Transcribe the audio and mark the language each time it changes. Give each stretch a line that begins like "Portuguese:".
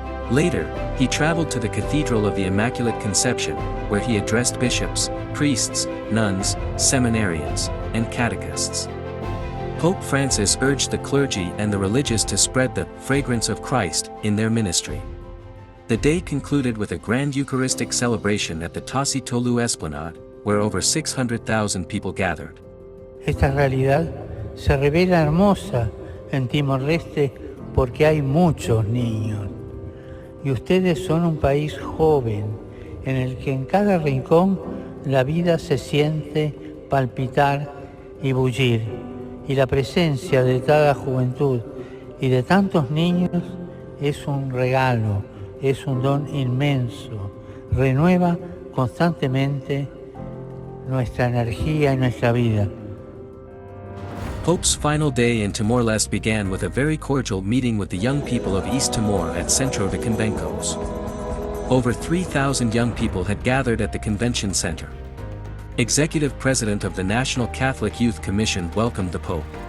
English: Later, he traveled to the Cathedral of the Immaculate Conception, where he addressed bishops, priests, nuns, seminarians, and catechists. Pope Francis urged the clergy and the religious to spread the fragrance of Christ in their ministry. The day concluded with a grand Eucharistic celebration at the Tasi Tolu Esplanade, where over 600,000 people gathered.
Spanish: Esta realidad se revela hermosa en Timor-Leste porque hay muchos niños. Y ustedes son un país joven, en el que en cada rincón la vida se siente palpitar y bullir. Y la presencia de cada juventud y de tantos niños es un regalo, es un don inmenso. Renueva constantemente nuestra energía y nuestra vida.
English: Pope's final day in Timor-Leste began with a very cordial meeting with the young people of East Timor at Centro de Convencos. Over 3,000 young people had gathered at the convention center. Executive President of the National Catholic Youth Commission welcomed the Pope.